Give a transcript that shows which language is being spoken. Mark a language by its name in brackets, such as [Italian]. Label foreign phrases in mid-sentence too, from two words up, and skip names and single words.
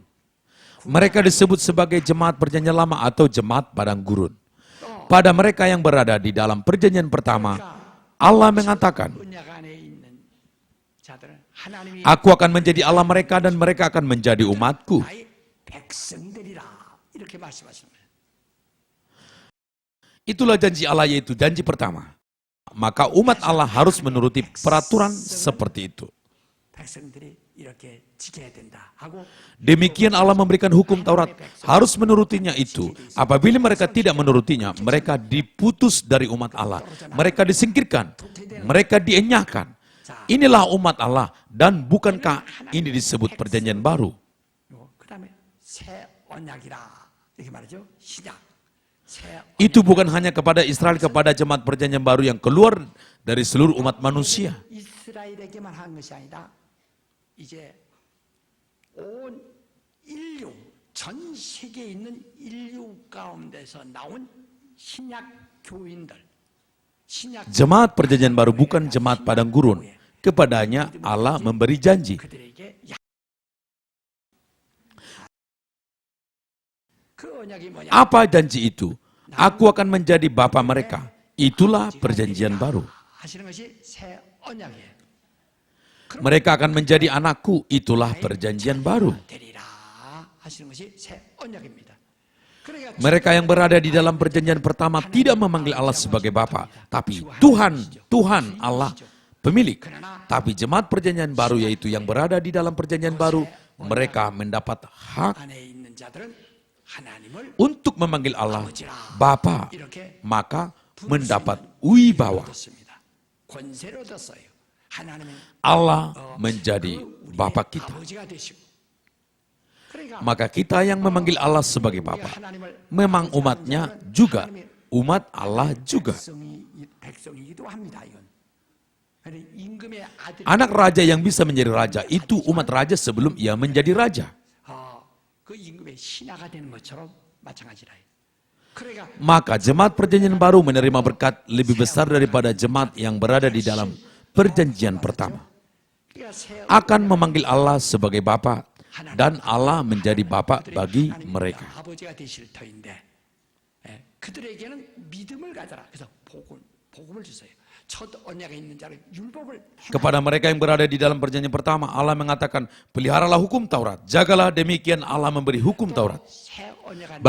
[Indonesian] Mereka disebut sebagai jemaat perjanjian lama atau jemaat padang gurun. Pada mereka yang berada di dalam perjanjian pertama, Allah mengatakan, [Korean] 언약 안에 있는 자들은 하나님이 [Indonesian] Aku akan menjadi Allah mereka dan mereka akan menjadi umatku. [Korean] 나의 백성들이라 이렇게 말씀하시는 거예요. [Indonesian] Itulah janji Allah, yaitu janji pertama. Maka umat Allah harus menuruti peraturan seperti itu. [Korean] 백성들이 이렇게 지켜야 된다 하고 [Indonesian] Demikian Allah memberikan hukum Taurat, harus menurutinya itu. Apabila mereka tidak menurutinya, mereka diputus dari umat Allah. Mereka disingkirkan, mereka dienyahkan. Inilah umat Allah, dan bukankah ini disebut perjanjian baru? [Korean] 그다음에 새 언약이라 이렇게 말하죠. 신약. 새 [Indonesian] Itu bukan hanya kepada Israel, kepada jemaat perjanjian baru yang keluar dari seluruh umat manusia. [Korean] 이스라엘에게만 한 것이 아니라 이제 온 인류 전 세계에 있는 인류 가운데서 나온 신약 교인들 신약 [Indonesian] Jemaat perjanjian baru bukan jemaat padang gurun. Kepadanya Allah memberi janji. [Korean] 그들에게 그 언약이 뭐냐? [Indonesian] Apa janji itu? Aku akan menjadi bapa mereka. Itulah perjanjian baru. [Korean] 하시는 것이 새 언약이에요. [Indonesian] Mereka akan menjadi anakku. Itulah perjanjian baru. [Korean] 되리라 하시는 것이 새 언약입니다. 그러니까 [Indonesian] Mereka yang berada di dalam perjanjian pertama tidak memanggil Allah sebagai Bapa, tapi Tuhan Allah pemilik. Tapi jemaat perjanjian baru, yaitu yang berada di dalam perjanjian baru, mereka mendapat hak [Korean] 안에 있는 자들은 하나님을 [Indonesian] untuk memanggil Allah Bapa, maka mendapat wibawa. [Korean] 얻었습니다. 권세를 얻었어요. 하나님은 [Indonesian] Allah menjadi Bapa kita. [Korean] 아버지가 되시고. 그러니까 [Indonesian] Maka kita yang memanggil Allah sebagai Bapa, memang umatnya juga, umat Allah juga. [Korean] 백성이기도 합니다. 이건. 아니, 임금의 아들 [Indonesian] Anak raja yang bisa menjadi raja, itu umat raja sebelum ia menjadi raja. [Korean] 그 임금의 신하가 되는 것처럼 마찬가지라. 그러니까 [Indonesian] Maka jemaat perjanjian baru menerima berkat lebih besar daripada jemaat yang berada di dalam perjanjian pertama. [Korean] 그러니까 새 [Indonesian] Akan memanggil Allah sebagai Bapa, dan Allah menjadi Bapa bagi mereka. [Korean] 아버지가 되실 터인데 그들에게는 믿음을 가져라. 그래서 복음을 주세요. 첫 언약에 있는 자를 율법을 [Indonesian] Kepada mereka yang berada di dalam perjanjian pertama, Allah mengatakan, peliharalah hukum Taurat. Jagalah, demikian Allah memberi hukum Taurat. [Korean] 새 언약 안에